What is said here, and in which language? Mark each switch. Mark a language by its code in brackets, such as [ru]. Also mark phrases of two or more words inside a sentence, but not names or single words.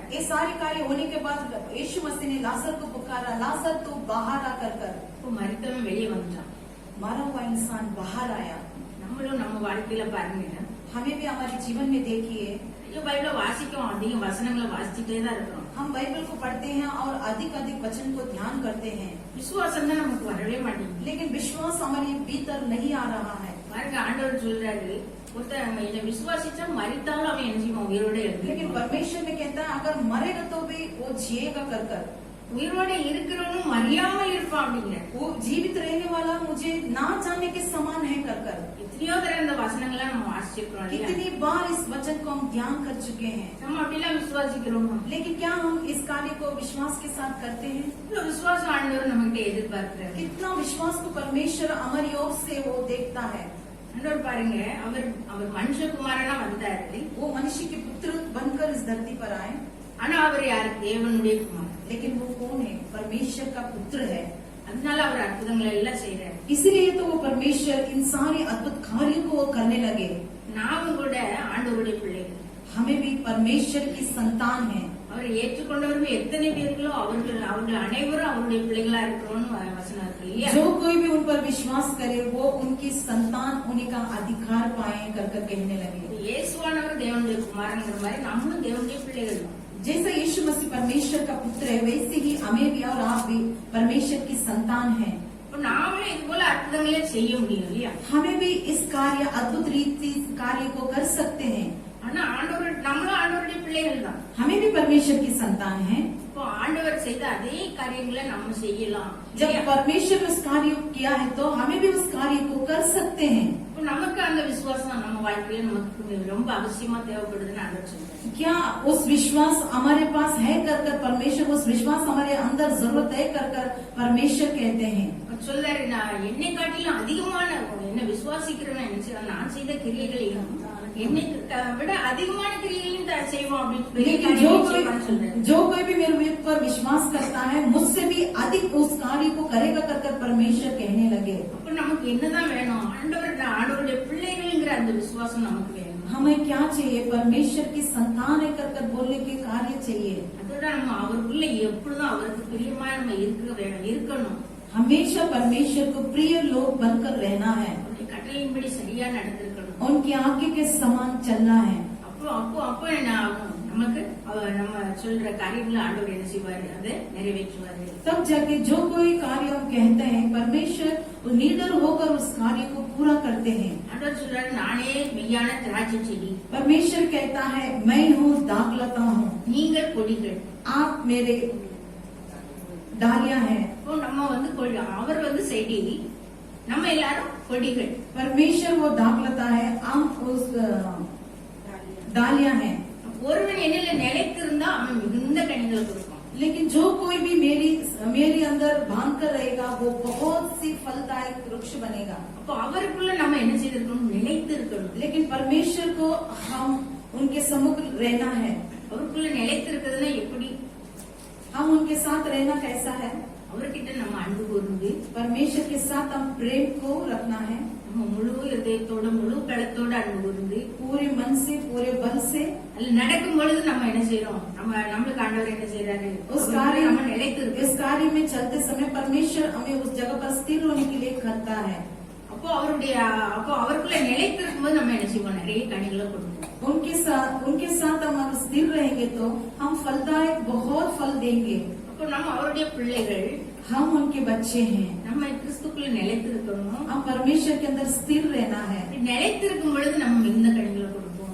[hi] ये सारे कार्य होने के बाद यीशु मसीह ने लाजर को पुकारा, लाजर तू बाहर आकर कर। [ta] இப்போ மரித்தவன் வெளியே வந்துட்டான். [hi] मरा हुआ इंसान बाहर आया। [ta] நம்மளும் நம்ம வாழ்க்கையில பாருங்க, [hi] हमें भी हमारे जीवन में देखिए, [ta] பைபிள வாசிக்கும், அதிக வசனங்களை வாசிச்சுட்டே தான் இருக்கிறோம். [hi] हम बाइबल को पढ़ते हैं और अधिक अधिक वचन को ध्यान करते हैं, [ta] விசுவாசம் தான் நமக்கு வரவே மாட்டேங்குது. [hi] लेकिन विश्वास हमारे भीतर नहीं आ रहा है। [ta] பாருங்க, ஆண்டவர் சொல்றாரு, ஒருத்தன் இதை விசுவாசிச்சா மரித்தாலும் அவன் என்ன செய்வான், உயிரோட [hi] लेकिन [ta] இருக்கு. [hi] परमेश्वर ने कहता है अगर मरेगा तो भी वो जिएगा कर [ta] உயிரோட இருக்கிறவனும் மறியாமல் இருப்பான் அப்படிங்கிற. [hi] वो जीवित रहने वाला मुझे ना जाने के समान है कर [ta] எத்தனையோ தடவை இந்த வசனங்களை நம்ம வாசிச்சிருக்கிறோம் இல்லையா? [hi] कितनी बार इस वचन को हम ध्यान कर चुके हैं, [ta] நம்ம அப்படிலாம் விசுவாசிக்கிறோம். [hi] लेकिन क्या हम इस कार्य को विश्वास के साथ करते हैं? [ta] இவ்வளவு விசுவாசம் ஆண்டவர் நம்மகிட்ட எதிர்பார்க்கிறாரு. [hi] कितना विश्वास को परमेश्वर हमारी ओर से वो देखता है। [ta] ஆண்டவர் பாருங்க, அவர் மனுஷகுமாரனா வந்தாரு. [hi] वो मनुष्य के पुत्र बनकर इस धरती पर आए, [ta] ஆனா அவர் யாரு, தேவனுடைய குமாரன். [hi] लेकिन वो कौन है? परमेश्वर का पुत्र है। [ta] அதனால அவர் அற்புதங்களை எல்லாம் செய்யறாரு. [hi] इसीलिए तो वो परमेश्वर इन सारे अद्भुत कार्यों को वो करने लगे। [ta] நாமும் கூட ஆண்டவருடைய பிள்ளைகள், [hi] हमें भी परमेश्वर की संतान है। [ta] அவரை ஏற்றுக்கொண்டவர்கள் எத்தனை பேர்களோ அவர்கள் அனைவரும் அவருடைய பிள்ளைகளா இருக்கிறோம்னு வசனம் இருக்கு இல்லையா? [hi] जो कोई भी उन पर विश्वास करे वो उनकी संतान होने का अधिकार पाए कर कहने लगे। [ta] இயேசுவானவர் தேவனுடைய குமாரங்கிற மாதிரி நம்மளும் தேவனுடைய பிள்ளைகள் தான். [hi] जैसा यीशु मसीह परमेश्वर का पुत्र है वैसे ही हमें भी और आप भी परमेश्वर की संतान है। [ta] இப்போ நாமளும் இது போல அற்புதங்களே செய்ய முடியும் இல்லையா? [hi] हमें भी इस कार्य अद्भुत रीति कार्य को कर सकते हैं। [ta] ஆனா நம்மளும் ஆண்டவருடைய பிள்ளைகள் தான். [hi] हमें भी परमेश्वर की संतान है। [ta] இப்போ ஆண்டவர் செய்த அதே காரியங்களை நம்ம செய்யலாம். [hi] जब परमेश्वर उस कार्य को किया है तो हमें भी उस कार्य को कर सकते हैं। [ta] இப்போ நமக்கு அந்த விசுவாசம் நம்ம வாழ்க்கையில நமக்கு ரொம்ப அவசியமா தேவைப்படுதுன்னு ஆண்டவர் சொல்றாரு. [hi] क्या उस विश्वास हमारे पास है कर परमेश्वर उस विश्वास हमारे अंदर जरूरत है कर परमेश्वर कहते हैं। [ta] அவர் சொல்றாரு, நான் என்னை காட்டிலும் அதிகமான என்ன விசுவாசிக்கிறவன் என்ன செய்வான், நான் செய்த கிரியைகளையும் என்னை விட அதிகமான கிரியைகளையும் செய்வோம் அப்படின்னு [hi] लेकिन जो कोई भी मेरे ऊपर विश्वास करता है मुझसे भी अधिक उस कार्य को करेगा कर परमेश्वर कहने लगे। [ta] அப்ப நமக்கு என்னதான் வேணும், ஆண்டவருடைய பிள்ளைகள்ங்கிற அந்த விசுவாசம் நமக்கு வேணும். [hi] हमें क्या चाहिए? परमेश्वर की संतान है कर बोलने के कार्य चाहिए। [ta] அதோட நம்ம அவருக்குள்ள எப்பொழுதும் அவருக்கு பிரியமா நம்ம இருக்கணும். [hi] हमेशा परमेश्वर को प्रिय लोग बनकर रहना है, [ta] அவருடைய கட்டளையின்படி சரியா நடந்திருக்கணும். [hi] उनकी आज्ञा के समान चलना है। [ta] அப்போ என்ன ஆகும், நமக்கு நம்ம சொல்ற காரியங்களை ஆண்டவர் என்ன செய்வாரு, அதை நிறைவேற்றுவாரு. [hi] तब जाके जो कोई कार्य हम कहते हैं परमेश्वर निडर होकर उस कार्य को पूरा करते हैं। [ta] ஆண்டவர் சொல்றாரு, நானே மெய்யான திராட்சை செடி, [hi] परमेश्वर कहता है मैं हूँ दाखलता हूँ, [ta] நீங்கள் கொடிகள், [hi] आप मेरे डालियां हैं। [ta] இப்போ நம்ம அவர் செடி, நம்ம எல்லாரும் கொடிகள்। [hi] परमेश्वर वो दाखलता है, हम उस डालियां हैं। [ta] ஒருவன் என்னில நிலைத்திருந்தா அவன் மிகுந்த கனிகளை கொடுப்பான்। [hi] लेकिन जो कोई भी मेरी अंदर बांध कर रहेगा वो बहुत सी फलदायक वृक्ष बनेगा। [ta] அப்போ அவருக்குள்ள நம்ம என்ன செய்திருக்கணும், நிலைத்து இருக்கணும்। [hi] लेकिन परमेश्वर को हम उनके सम्मुख रहना है। [ta] அவருக்குள்ள நிலைத்து இருக்கிறதுனா எப்படி, [hi] हम उनके साथ रहना कैसा है? [ta] அவர்கிட்ட நம்ம அன்பு கூர்ந்து [hi] परमेश्वर के साथ हम प्रेम को रखना है। [ta] நம்ம முழு இதயத்தோட முழு களத்தோட அன்பு கூர்ந்து [hi] पूरे मन से पूरे बल से [ta] அதுல நடக்கும் பொழுது நம்ம என்ன செய்யறோம், நம்மளுக்கு ஆண்டவர் என்ன செய்யறாரு, [hi] उस कार्य [ta] நம்ம நிலைத்து [hi] इस कार्य में चलते समय परमेश्वर हमें उस जगह पर स्थिर होने के लिए करता है। [ta] அப்போ அவருக்குள்ள நிலைத்து இருக்கும்போது நம்ம என்ன செய்வோம், நிறைய கனிகளை கொடுப்போம்। [hi] उनके साथ हम अगर स्थिर रहेंगे तो हम फलदायक बहुत फल देंगे। [ta] அப்போ நம்ம அவருடைய பிள்ளைகள், [hi] हम उनके बच्चे हैं, [ta] நம்ம கிறிஸ்துக்குள்ள நிலைத்து இருக்கணும்। [hi] हम परमेश्वर के अंदर स्थिर रहना है। [ta] நிலைத்து இருக்கும் பொழுது நம்ம இந்த கனிகளை கொடுப்போம்।